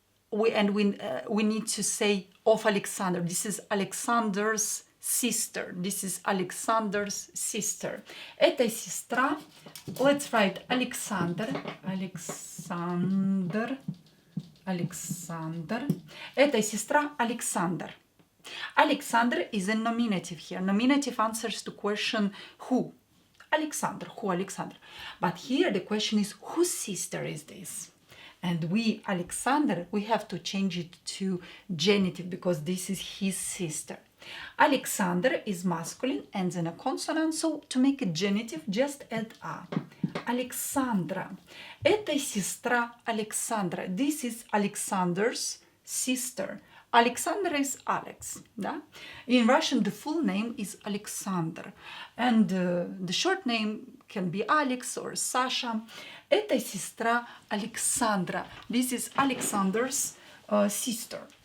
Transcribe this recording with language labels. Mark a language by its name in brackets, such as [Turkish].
[English] We need to say of Alexander. This is Alexander's sister. [Russian] Это сестра. [English] Let's write Alexander. [Russian] Это сестра Alexander. [English] Alexander is a nominative here. Nominative answers to question who. Alexander. But here the question is whose sister is this? And Alexander, we have to change it to genitive because this is his sister. Alexander is masculine, ends in a consonant, so to make a genitive, just add a. Alexandra. [Russian] Это сестра Alexandra. [English] This is Alexander's sister. Alexander is Alex. Да? In Russian, the full name is Alexander. And the short name can be Alex or Sasha. [Russian] Это сестра Alexandra. [English] This is Alexander's sister.